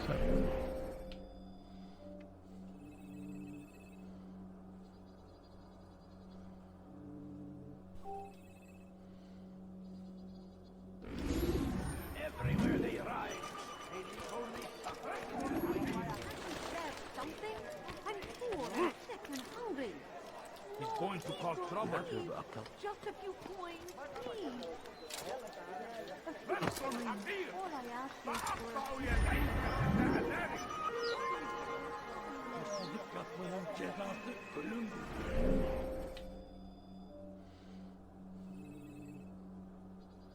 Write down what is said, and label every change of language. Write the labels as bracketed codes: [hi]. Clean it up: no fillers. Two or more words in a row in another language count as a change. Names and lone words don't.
[en] Everywhere they rise, they leave only suffering. Grab something? I'm poor and sick and hungry. He's going to cause trouble. Just a few coins, please. A few [ar] بس [en] coins. [ar] حقير [en] All I ask is for [ar] سأقطع يديك جزاء ذلك. [tr] Hırsızlık yapmanın cezası ölümdür.